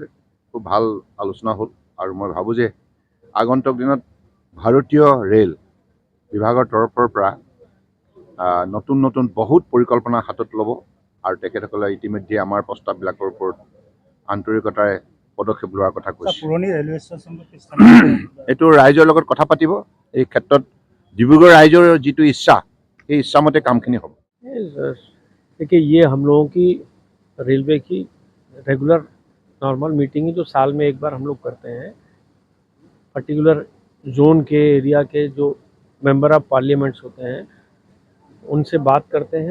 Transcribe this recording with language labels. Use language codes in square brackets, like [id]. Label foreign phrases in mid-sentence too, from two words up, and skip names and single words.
[as] খুব ভাল আলোচনা হ'ল আৰু মই ভাবোঁ যে আগন্তুক দিনত ভাৰতীয় ৰেল বিভাগৰ তৰফৰ পৰা নতুন নতুন বহুত পৰিকল্পনা হাতত ল'ব আৰু তেখেতসকলে ইতিমধ্যে আমাৰ প্ৰস্তাৱবিলাকৰ ওপৰত আন্তৰিকতাৰে পদক্ষেপ লোৱাৰ কথা কৈছে। এইটো ৰাইজৰ লগত কথা পাতিব। এই ক্ষেত্ৰত ডিব্ৰুগড় ৰাইজৰ যিটো ইচ্ছা, সেই ইচ্ছামতে কামখিনি হ'ব। [hi] देखिए, ये हम लोगों की रेलवे की [en] regular normal meeting [hi] है जो साल में एक बार हम लोग करते हैं। [en] particular zone [hi] के एरिया के जो [en] member of parliaments [hi] होते हैं उनसे बात करते हैं।